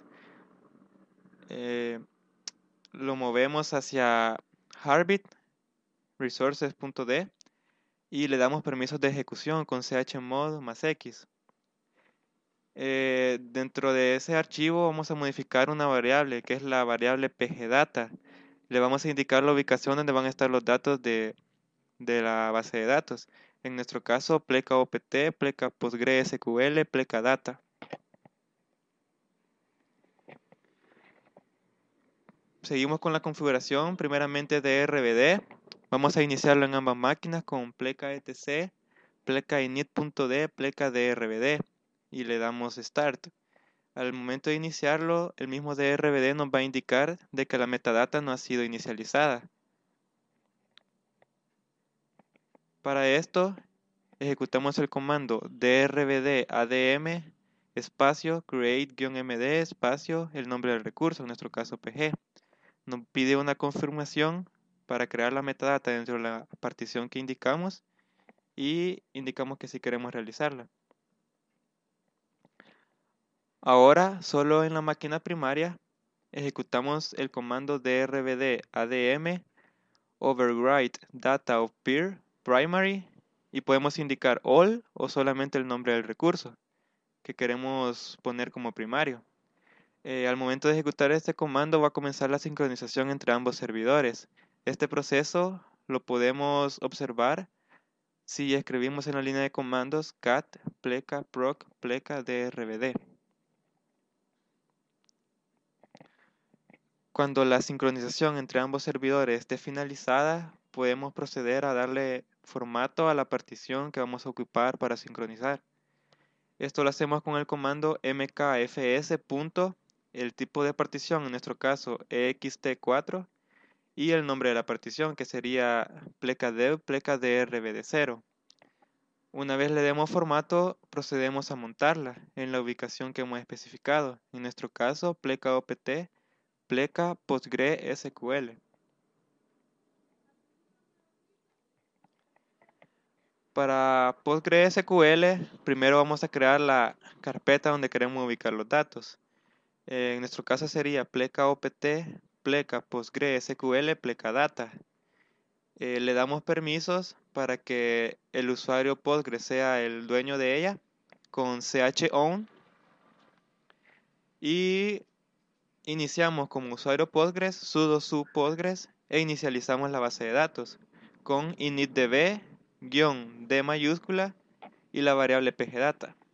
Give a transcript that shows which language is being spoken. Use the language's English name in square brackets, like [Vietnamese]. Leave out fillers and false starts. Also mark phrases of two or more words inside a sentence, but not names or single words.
[Spanish] Eh, lo movemos hacia Heartbeat resources.d y le damos permisos de ejecución con chmod más x. Dentro de ese archivo vamos a modificar una variable que es la variable pgdata. Le vamos a indicar la ubicación donde van a estar los datos de la base de datos. En nuestro caso, pleca opt, pleca PostgreSQL, pleca data. Seguimos con la configuración, primeramente de RBD. Vamos a iniciarlo en ambas máquinas con pleca etc, pleca init.d, pleca drbd y le damos start. Al momento de iniciarlo, el mismo drbd nos va a indicar de que la metadata no ha sido inicializada. Para esto, ejecutamos el comando drbd adm espacio create-md espacio el nombre del recurso, en nuestro caso pg. Nos pide una confirmación para crear la metadata dentro de la partición que indicamos y indicamos que sí queremos realizarla. Ahora, solo en la máquina primaria, ejecutamos el comando drbd adm [English] overwrite data of peer primary [Spanish] y podemos indicar all o solamente el nombre del recurso que queremos poner como primario. Al momento de ejecutar este comando va a comenzar la sincronización entre ambos servidores. Este proceso lo podemos observar si escribimos en la línea de comandos cat pleca proc pleca drbd. Cuando la sincronización entre ambos servidores esté finalizada, podemos proceder a darle formato a la partición que vamos a ocupar para sincronizar. Esto lo hacemos con el comando mkfs. El tipo de partición, en nuestro caso ext4, y el nombre de la partición, que sería plecadev plecadrbd0. Una vez le demos formato, procedemos a montarla en la ubicación que hemos especificado, en nuestro caso pleca opt, pleca PostgreSQL. Para PostgreSQL, primero vamos a crear la carpeta donde queremos ubicar los datos. En nuestro caso sería pleca opt, pleca PostgreSQL, pleca data. Le damos permisos para que el usuario Postgres sea el dueño de ella con chown y iniciamos como usuario Postgres sudo su Postgres e inicializamos la base de datos con initdb -d mayúscula y la variable pgdata.